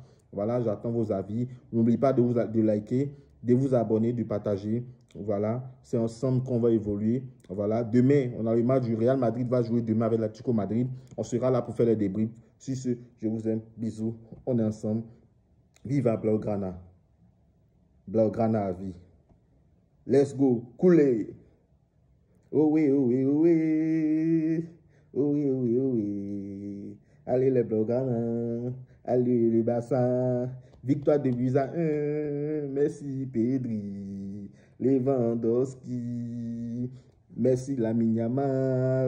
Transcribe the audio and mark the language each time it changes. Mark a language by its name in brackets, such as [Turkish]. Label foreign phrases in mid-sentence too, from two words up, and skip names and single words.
[French] Voilà, j'attends vos avis. N'oubliez pas de liker, de vous abonner, de partager. Voilà, c'est ensemble qu'on va évoluer. Voilà, demain, on a le match du Real Madrid va jouer demain avec l'Atlético Madrid. On sera là pour faire les débriefs. Sur ce, je vous aime. Bisous. On est ensemble. Viva Blaugrana. Blaugrana à vie. [English] Let's go. [French] Coulez. Oh oui, oh oui, oh oui. Oh oui, oh oui, oh oui. Allez les Blaugrana. Allez les Barça. Victoire de 2-1. Merci Pedri. Lewandowski. Merci Lamine Yamal.